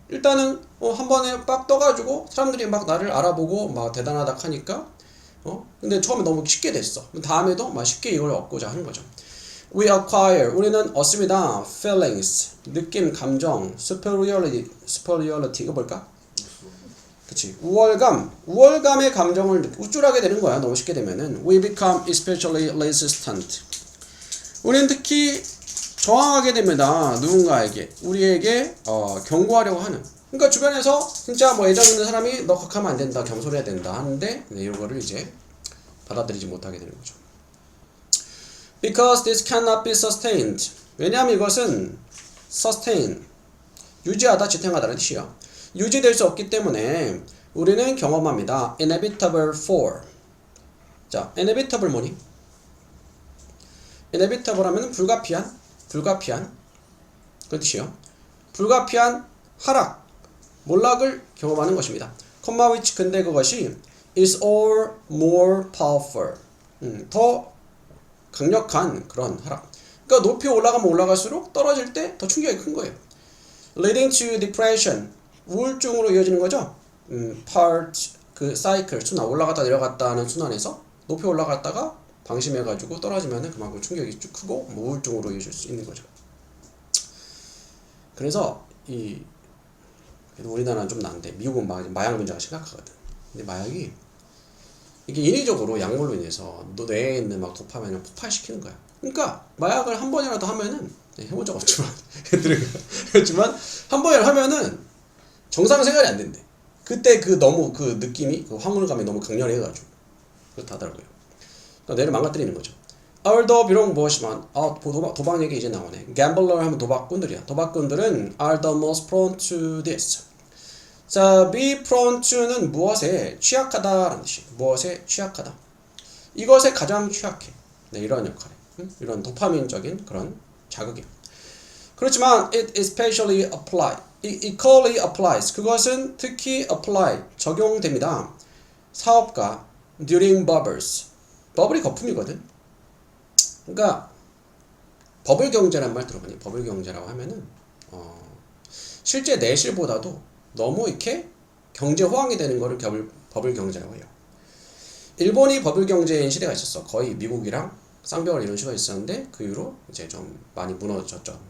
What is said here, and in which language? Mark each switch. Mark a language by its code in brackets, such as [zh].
[ko] 일단은 한 번에 빡 떠가지고 사람들이 막 나를 알아보고 막 대단하다 하니까, 근데 처음에 너무 쉽게 됐어. 다음에도 막 쉽게 이걸 얻고자 하는 거죠. [en] We acquire, [ko] 우리는 얻습니다. Feelings, 느낌, 감정, superiority, 이거 뭘까? 그치. 우월감의 감정을 우쭐하게 되는 거야. 너무 쉽게 되면은. [en] We become especially resistant. [ko] 우리는 특히 저항하게 됩니다. 누군가에게, 우리에게 경고하려고 하는. 그러니까 주변에서 진짜 뭐 애정 있는 사람이 너 그렇게 하면 안 된다, 경솔해야 된다 하는데 이거를 이제 받아들이지 못하게 되는 거죠. [en] Because this cannot be sustained. [ko] 왜냐하면 이것은 sustain, 유지하다, 지탱하다는 뜻이야. 유지될 수 없기 때문에 우리는 경험합니다. [en] Inevitable for. 자, inevitable 뭐니? [ko] inevitable 하면 불가피한 그 뜻이요. 불가피한 하락, 몰락을 경험하는 것입니다. [en] comma which, [ko] 근데 그것이 [en] is all more powerful. [ko] 더 강력한 그런 하락. 그러니까 높이 올라가면 올라갈수록 떨어질 때 더 충격이 큰 거예요. [en] leading to depression. [ko] 우울증으로 이어지는 거죠. part 그 사이클 순환, 올라갔다 내려갔다 하는 순환에서 높이 올라갔다가 방심해가지고 떨어지면은 그만큼 충격이 쭉 크고 우울증으로 이어질 수 있는 거죠. 그래서 그래도 우리나라는 좀 난데 미국은 마약 문제가 심각하거든. 근데 마약이 이게 인위적으로 약물로 인해서 너 뇌에 있는 막 도파민을 폭발시키는 거야. 그러니까 마약을 한 번이라도 하면은 해본 적 없지만 그렇지만 한 번이라도 하면은 정상 생활이 안 된대. 그때 너무 그 느낌이, 그 황홀감이 너무 강렬해가지고 그렇다 하더라고요. 그러니까 뇌를 망가뜨리는 거죠. Although 비록 무엇이만, 도박 얘기 이제 나오네. Gambler 하면 도박꾼들이야. [en] 도박꾼들은 are the most prone to this. [ko] 자, be prone to는 무엇에 취약하다라는 뜻이에요. 무엇에 취약하다. 이것에 가장 취약해. 네, 이런 역할에. 이런 도파민적인 그런 자극이에요. [en] 그렇지만 it especially equally applies. [ko] 그것은 특히 apply, 적용됩니다. [en] 사업가 during bubbles. [ko] 버블이 거품이거든. 그러니까 버블 경제란 말 들어보니, 버블 경제라고 하면은 실제 내실보다도 너무 이렇게 경제 호황이 되는 거를 버블 경제라고 해요. 일본이 버블 경제인 시대가 있었어. 거의 미국이랑 쌍벽을 이룬 시대가 있었는데 그 이후로 이제 좀 많이 무너졌죠.